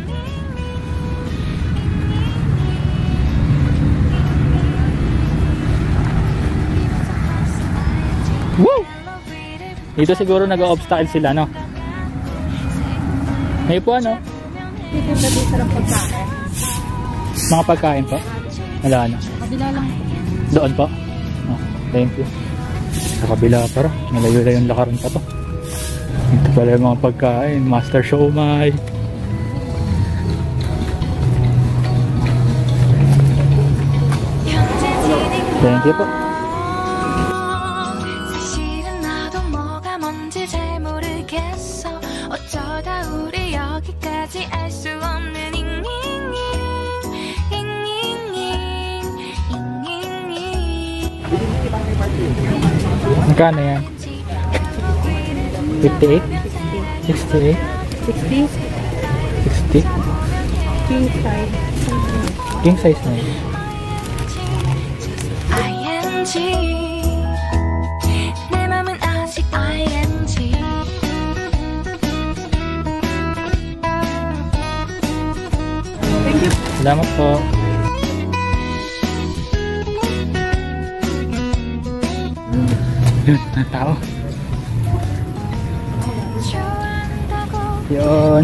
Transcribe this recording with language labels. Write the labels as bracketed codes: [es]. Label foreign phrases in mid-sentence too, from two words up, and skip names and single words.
[tl] Woo! Dito siguro nag-obstacle sila, no? Ngayon po, ano? Dito ba dito ng pagkain? Mga pagkain po? Wala na. Kabila lang. Doon po? [en] Oh, thank you. [tl] Sa kabila pa rin. Malayo-layo yung lakaran pa to. Ito pala yung mga pagkain. Master Siomai. [en] Thank you po. [ko] 사실은 나도 뭐가 뭔지 잘 모르겠어 어쩌다 우리 여기까지 알 수 없는 잉잉잉 잉잉잉 [tl] Magkano yan? 58? 68? 60? 60? [en] King size. King size [tl] na yun. [ko] 내 맘은 아직 ing [tl] Salamat po. Yun, ang tao. Yun.